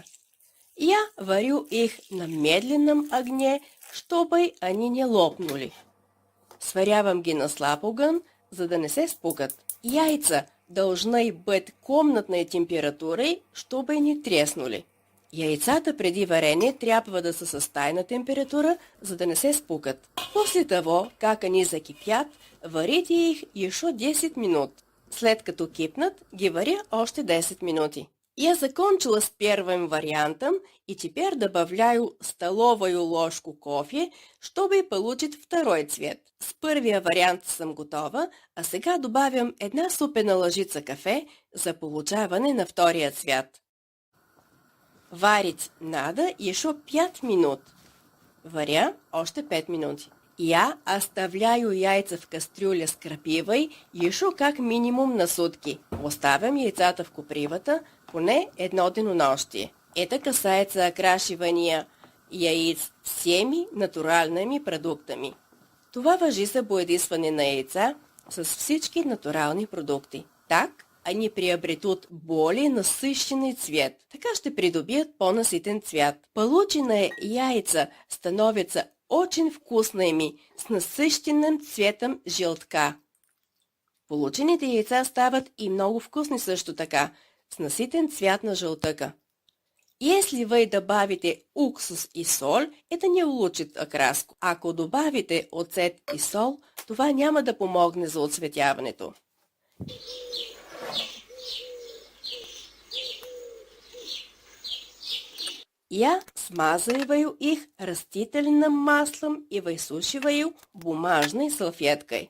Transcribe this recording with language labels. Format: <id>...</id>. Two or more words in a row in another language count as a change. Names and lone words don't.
<ru>Я варю их на медленном огне, чтобы они не лопнули.</ru> <bg>Сварявам ги на слаб огън, за да не се спукат.</bg> <ru>Яйца должны быть комнатной температурой, чтобы не треснули.</ru> <bg>Яйцата преди варене трябва да са с тайна температура, за да не се спукат.</bg> <ru>После того, как они закипят, варите их еще 10 минут.</ru> <bg>След като кипнат, ги варя още 10 минути.</bg> <ru>Я закончила с первым вариантом и теперь добавляю столовую ложку кофе, чтобы получить второй цвет.</ru> <bg>С първия вариант съм готова, а сега добавям една супена лъжица кафе за получаване на втория цвят.</bg> <ru>Варить надо еще 5 минут.</ru> <bg>Варя още 5 минути.</bg> <ru>Я оставляю яйца в кастрюля с крапивой еще как минимум на сутки.</ru> <bg>Оставям яйцата в копривата поне едно денонощие.</bg> <ru>Это касается окрашивания яиц всеми натуральными продуктами.</ru> <bg>Това важи за боядисване на яйца с всички натурални продукти.</bg> <ru>Так они приобретут более насыщенный цвет.</ru> <bg>Така ще придобият по-наситен цвят.</bg> <ru>Полученные яйца становятся очень вкусными, с насыщенным цветом желтка.</ru> <bg>Получените яйца стават и много вкусни също така, с наситен цвят на жълтъка.</bg> <ru>Если вы добавите уксус и соль, это не улучшит окраску.</ru> <bg>Ако добавите оцет и сол, това няма да помогне за оцветяването.</bg> <ru>Я смазываю их растительным маслом и высушиваю бумажной салфеткой.</ru>